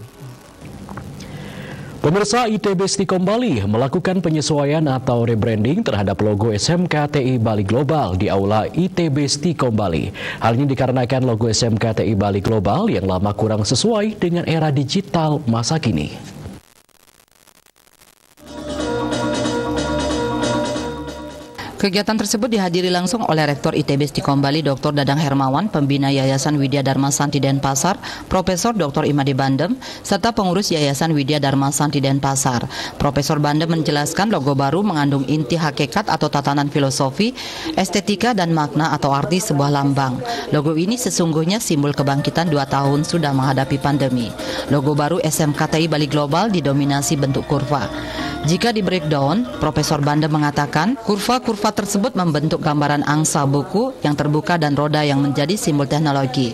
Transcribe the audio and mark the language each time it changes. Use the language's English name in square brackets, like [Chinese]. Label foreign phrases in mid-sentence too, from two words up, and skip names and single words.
[Indonesian] Pemirsa, ITB Stikom Bali melakukan penyesuaian atau rebranding terhadap logo SMK TI Bali Global di Aula ITB Stikom Bali. Hal ini dikarenakan logo SMK TI Bali Global yang lama kurang sesuai dengan era digital masa kini. Kegiatan tersebut dihadiri langsung oleh Rektor ITB Stikom Bali Dr. Dadang Hermawan, Pembina Yayasan Widya Dharma Santi Denpasar, Profesor Dr. Imade Bandem, serta pengurus Yayasan Widya Dharma Santi Denpasar. Profesor Bandem menjelaskan logo baru mengandung inti hakikat atau tatanan filosofi, estetika dan makna atau arti sebuah lambang. Logo ini sesungguhnya simbol kebangkitan 2 tahun sudah menghadapi pandemi. Logo baru SMK TI Bali Global didominasi bentuk kurva. Jika di breakdown, Profesor Bandem mengatakan kurva-kurva tersebut membentuk gambaran angsa buku yang terbuka dan roda yang menjadi simbol teknologi.